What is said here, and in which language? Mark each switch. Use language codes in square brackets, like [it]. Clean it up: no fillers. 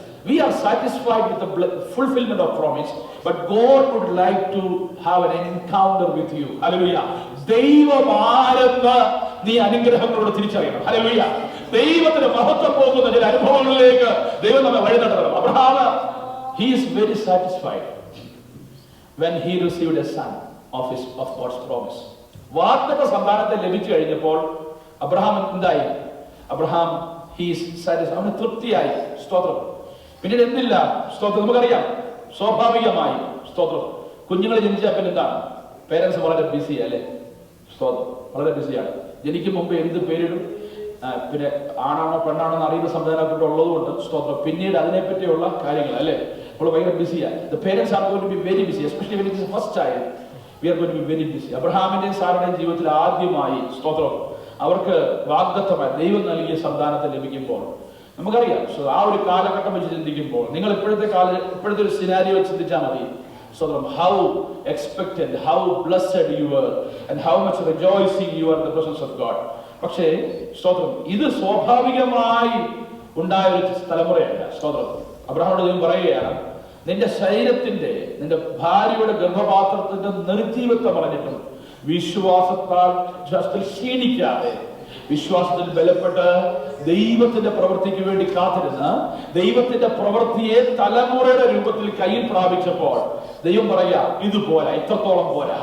[en] We are satisfied with the fulfillment of promise, but God would like to have an encounter with you. Hallelujah. [ml] ദൈവം ആരെന്ന് നീ അനുഗ്രഹങ്ങളോട് തിരിച്ചറിയണം. Hallelujah. ദൈവത്തിന്റെ മഹത്വം പോകുന്ന ചില അനുഭവങ്ങളിലേക്ക് ദൈവം നമ്മെ വഴി നടത്തണം. [en] Abraham, he is very satisfied when he received a son of God's promise. [ml] വാഗ്ദത്ത സന്താനത്തെ ലഭിച്ചു കഴിഞ്ഞപ്പോൾ അബ്രഹാം എന്തായി? അബ്രഹാം [en] he is satisfied, [ml] അവന് തൃപ്തിയായി. സ്തോത്രം. പിന്നീട് എന്തില്ല? സ്തോത്രം. നമുക്കറിയാം സ്വാഭാവികമായി സ്തോത്രം കുഞ്ഞുങ്ങൾ ജനിച്ചാൽ പിന്നെ എന്താണ്? പേരൻസ് വളരെ ബിസിയാണ് അല്ലേ? വളരെ ബിസിയാണ്. ജനിക്കും മുമ്പ് എന്ത് പേരിടും, പിന്നെ ആണാണോ പെണ്ണാണോ എന്ന് അറിയുന്ന സംവിധാനമൊക്കെ ഉള്ളതുകൊണ്ട് സ്തോത്രം പിന്നീട് അതിനെപ്പറ്റിയുള്ള കാര്യങ്ങൾ അല്ലേ നമ്മൾ ഭയങ്കര ബിസിയാണ്. [en] The parents are going to be very busy, especially when it is first child. We are going to be very busy. [ml] അബ്രഹാമിന്റെയും സാറയുടെയും ജീവിതത്തിൽ ആദ്യമായി സ്തോത്രം അവർക്ക് വാഗ്ദത്തമായി ദൈവം നൽകിയ സന്താനത്തെ ലഭിക്കുമ്പോൾ നമുക്കറിയാം. ആ ഒരു കാലഘട്ടം വെച്ച് ചിന്തിക്കുമ്പോൾ നിങ്ങൾ ഇപ്പോഴത്തെ ഒരു സിനാരിയോ വെച്ച് ചിന്തിച്ചാൽ മതി. [en] സ്തോത്രം, how expectant, how blessed you were and how much rejoicing you are in the presence of God. [ml] പക്ഷേ സ്തോത്രം ഇത് സ്വാഭാവികമായി ഉണ്ടായ ഒരു തലമുറയല്ല. സ്തോത്രം, അബ്രഹാമോട് ദൈവം പറയുകയാണ്, നിന്റെ ശരീരത്തിന്റെ നിന്റെ ഭാര്യയുടെ ഗർഭപാത്രത്തിന്റെ നിർജീവത്വം പറഞ്ഞിട്ടും വിശ്വാസത്താൽ ക്ഷീണിക്കാതെ വിശ്വാസത്തിൽ ബലപ്പെട്ട് ദൈവത്തിന്റെ പ്രവൃത്തിക്ക് വേണ്ടി കാത്തിരുന്ന് ദൈവത്തിന്റെ പ്രവൃത്തിയെ തലമുറയുടെ രൂപത്തിൽ കയ്യിൽ പ്രാപിച്ചപ്പോൾ ദൈവം പറയാ ഇതുപോലെ ഇത്രത്തോളം പോരാ.